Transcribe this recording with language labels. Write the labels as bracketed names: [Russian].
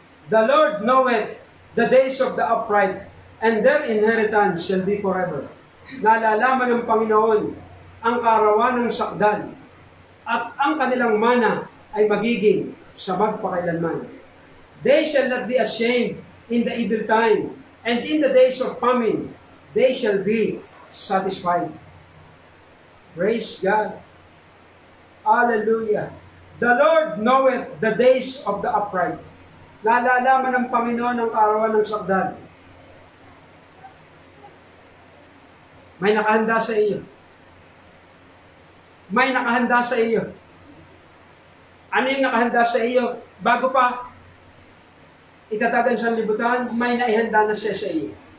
[English] The Lord knoweth the days of the upright, and their inheritance shall be forever. [Filipino] Nalalaman ng Panginoon ang kaarawan ng sakdal, at ang kanilang mana ay magiging sa magpakailanman. [English] They shall not be ashamed in the evil time, and in the days of famine, they shall be satisfied. Praise God. Hallelujah. The Lord knoweth the days of the upright. [Filipino] Nalalaman ng Panginoon ang kaarawan ng sakdal. May nakahanda sa iyo. May nakahanda sa iyo. Ano yung nakahanda sa iyo? Bago pa itatagan sa libutan, may naihanda na siya sa iyo.